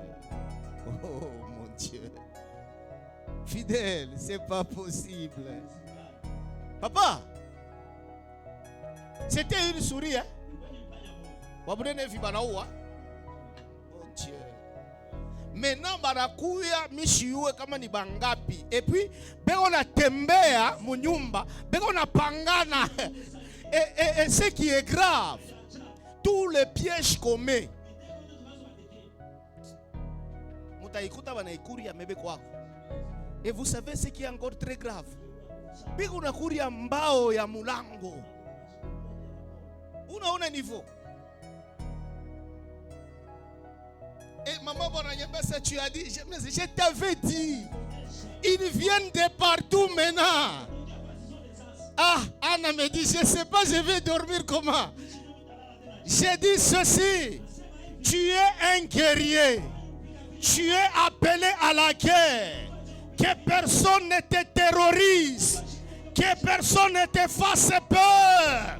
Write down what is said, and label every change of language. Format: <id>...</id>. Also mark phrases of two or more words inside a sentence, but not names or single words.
<fr>Oh mon Dieu. Fidèle, c'est pas possible. Papa, c'était une souris, hein? Mon Dieu. Maintenant,</fr> <sw>banakuya mishiwe kama ni bangapi.</sw> <fr>Et puis,</fr> <sw>beko na tembea munyumba, beko na pangana.</sw> <fr>Et ce qui est grave, tous les pièges qu'on met. Et vous savez ce qui est encore très grave?</fr> <sw>Beko na kuria mbao ya mulango. Unaona niveau.</sw> <fr>Et maman Bonanyembesa, tu as dit, je t'avais dit, ils viennent de partout maintenant. Anna me dit, je ne sais pas, je vais dormir comment. J'ai dit ceci, tu es un guerrier, tu es appelé à la guerre, que personne ne te terrorise, que personne ne te fasse peur.</fr>